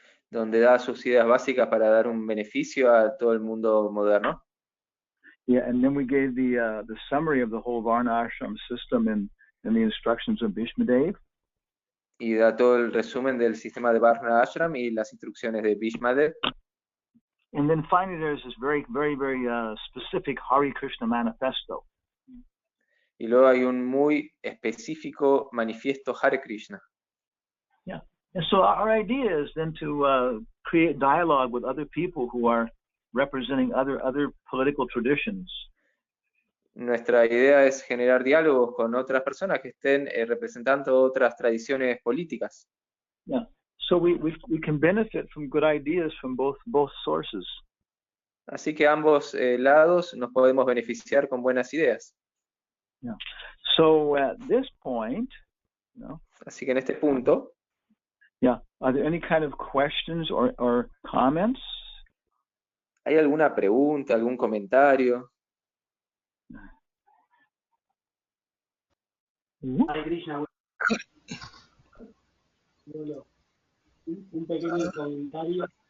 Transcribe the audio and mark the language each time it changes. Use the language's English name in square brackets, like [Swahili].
[Spanish] Donde da sus ideas básicas para dar un beneficio a todo el mundo moderno. [English] Yeah, and then we gave the summary of the whole Varna Ashram system in the instructions of Bhishmadev. [Spanish] Y da todo el resumen del sistema de Varna Ashram y las instrucciones de Bhishmadev. [English] And then finally, there's this very, very, very specific Hare Krishna manifesto. [Spanish] Y luego hay un muy específico manifiesto Hare Krishna. [English] Yeah. And so our idea is then to create dialogue with other people who are representing other political traditions. [Spanish] Nuestra idea es generar diálogos con otras personas que estén representando otras tradiciones políticas. [English] Yeah. So we can benefit from good ideas from both sources. [Spanish] Así que ambos lados nos podemos beneficiar con buenas ideas. [English] Yeah. So at this point, [Spanish] así que en este punto, [English] yeah, are there any kind of questions or comments? [Spanish] ¿Hay alguna pregunta, algún comentario? [English] Hare Krishna. [Spanish] Un pequeño comentario.